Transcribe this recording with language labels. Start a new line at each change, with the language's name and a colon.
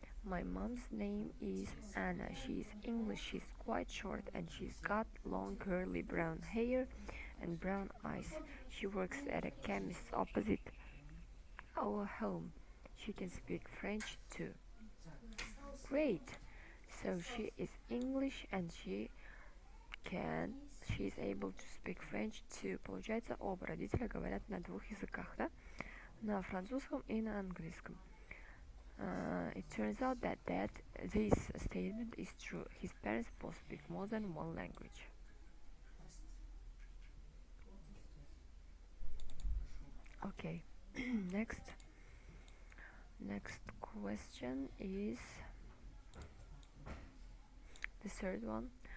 English: My mom's name is Anna. She is English, she's quite short, and she's got long curly brown hair and brown eyes. She works at a chemist opposite our home. She can speak French too. Great! So she is English and she is able to speak French too.
Russian: Получается, оба родителя говорят на двух языках, да? На французском и на английском.
English: It turns out that this statement is true. His parents both speak more than one language. Okay, next question is the third one.